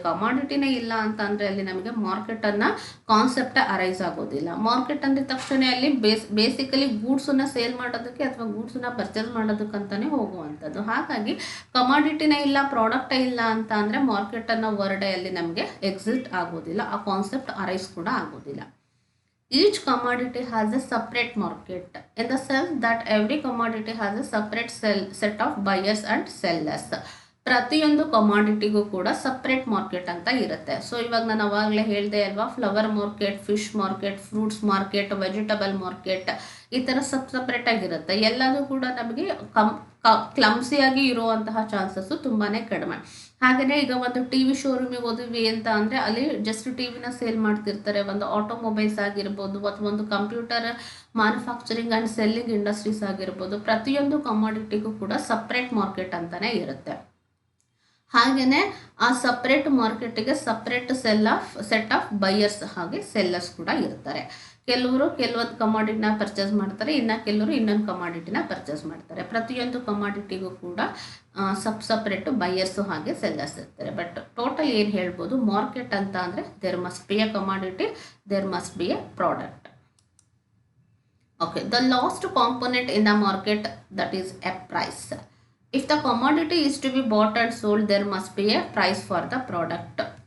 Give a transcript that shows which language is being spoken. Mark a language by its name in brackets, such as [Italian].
[Kannada] ಕಮಾಡಿಟಿನೇ ಇಲ್ಲ ಅಂತ ಅಂದರೆ ಅಲ್ಲಿ ನಮಗೆ ಮಾರ್ಕೆಟನ್ನು ಕಾನ್ಸೆಪ್ಟ್ ಅರೈಸ್ ಆಗೋದಿಲ್ಲ. ಮಾರ್ಕೆಟ್ ಅಂದ ತಕ್ಷಣ ಅಲ್ಲಿ ಬೇಸಿಕಲಿ ಗೂಡ್ಸನ್ನು ಸೇಲ್ ಮಾಡೋದಕ್ಕೆ ಅಥವಾ ಗೂಡ್ಸನ್ನ ಪರ್ಚೇಸ್ ಮಾಡೋದಕ್ಕಂತಾನೆ ಹೋಗುವಂಥದ್ದು. ಹಾಗಾಗಿ ಕಮಾಡಿಟಿನೇ ಇಲ್ಲ, ಪ್ರಾಡಕ್ಟೇ ಇಲ್ಲ ಅಂತ ಅಂದರೆ ಮಾರ್ಕೆಟನ್ನು ವರ್ಡೇ ಅಲ್ಲಿ ನಮಗೆ ಎಕ್ಸಿಸ್ಟ್ ಆಗೋದಿಲ್ಲ, ಆ ಕಾನ್ಸೆಪ್ಟ್ ಅರೈಸ್ ಕೂಡ ಆಗೋದಿಲ್ಲ. [English] Each commodity has a separate market in the sense that every commodity has a separate set of buyers and sellers. [Kannada] ಪ್ರತಿಯೊಂದು ಕಮಾಡಿಟಿಗೂ ಕೂಡ ಸಪ್ರೇಟ್ ಮಾರ್ಕೆಟ್ ಅಂತ ಇರುತ್ತೆ. ಸೊ ಇವಾಗ ನಾನು ಅವಾಗಲೇ ಹೇಳಿದೆ ಅಲ್ವಾ, flower market, fish market, fruits market, vegetable market, ಈ ಥರ ಸಪ್ರೇಟ್ ಆಗಿರುತ್ತೆ. ಎಲ್ಲದೂ ಕೂಡ ನಮಗೆ ಕ್ಲಮ್ಸಿಯಾಗಿ ಇರುವಂತಹ ಚಾನ್ಸಸ್ಸು ತುಂಬಾ ಕಡಿಮೆ. ಹಾಗೆಯೇ ಈಗ ಒಂದು ಟಿ ವಿ ಶೋರೂಮಿಗೆ ಹೋದ್ವಿ ಅಂತ ಅಂದರೆ ಅಲ್ಲಿ ಜಸ್ಟ್ ಟಿ ವಿನ ಸೇಲ್ ಮಾಡ್ತಿರ್ತಾರೆ. ಒಂದು ಆಟೋಮೊಬೈಲ್ಸ್ ಆಗಿರ್ಬೋದು ಅಥವಾ ಒಂದು [English] computer manufacturing and selling industries [Kannada] ಆಗಿರ್ಬೋದು, ಪ್ರತಿಯೊಂದು ಕಮಾಡಿಟಿಗೂ ಕೂಡ ಸಪ್ರೇಟ್ ಮಾರ್ಕೆಟ್ ಅಂತಲೇ ಇರುತ್ತೆ. ಹಾಗೆಯೇ ಆ ಸಪ್ರೇಟ್ ಮಾರ್ಕೆಟಿಗೆ [English] separate set of buyers [Kannada] ಹಾಗೆ ಸೆಲ್ಲರ್ಸ್ ಕೂಡ ಇರ್ತಾರೆ. ಕೆಲವರು ಕೆಲವೊಂದು ಕಮಾಡಿಟಿನ ಪರ್ಚೇಸ್ ಮಾಡ್ತಾರೆ, ಇನ್ನು ಕೆಲವರು ಇನ್ನೊಂದು ಕಮಾಡಿಟಿನ ಪರ್ಚೇಸ್ ಮಾಡ್ತಾರೆ. ಪ್ರತಿಯೊಂದು ಕಮಾಡಿಟಿಗೂ ಕೂಡ ಸಪ್ರೇಟು ಬೈಯರ್ಸು ಹಾಗೆ ಸೆಲ್ಲರ್ಸ್ ಇರ್ತಾರೆ. [English] but total [Kannada] ಏನು ಹೇಳ್ಬೋದು, [English] market [Kannada] ಅಂತ ಅಂದರೆ [English] There must be a commodity, there must be a product. Okay, the last component in the market that is a price. If the commodity is to be bought and sold, there must be a price for the product.